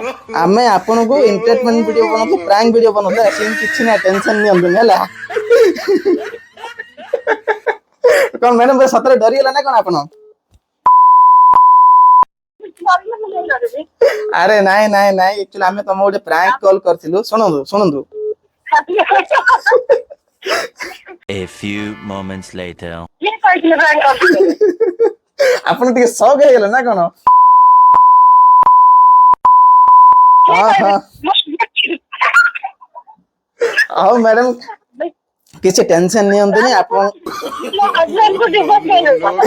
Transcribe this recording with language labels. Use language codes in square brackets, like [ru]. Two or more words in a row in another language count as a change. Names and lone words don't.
[or] ଆମେ ଆପଣଙ୍କୁ [en] entertainment video [or] ବନଉଛୁ [en] prank video [or] ବନଉଛୁ ସେମିତି କିଛି ନାହିଁ ଟେନସନ ନିଅନ୍ତୁନି ହେଲା କଣ ମ୍ୟାଡାମ ସତରେ ଡରିଗଲା ନା କଣ ଆପଣ ଆରେ ନାଇଁ ନାଇଁ ନାଇଁ ଆକ୍ଚୁଆଲି ଆମେ ତମ ଗୋଟେ [en] prank call [or] କରିଥିଲୁ ଶୁଣନ୍ତୁ ଶୁଣନ୍ତୁ [en] A few moments later. [or] କିଏ କହିଥିଲେ ପ୍ରାଙ୍କ କରିଥିଲେ ଆପଣ ଟିକେ ଶକ୍ ହେଇଗଲେ ନା କଣ ହଉ ମ୍ୟାଡାମ କିଛି ଟେନସନ ନିଅନ୍ତୁନି ଆପଣ ମୋ [en] husband divorce [or] ଦେଇଦେବି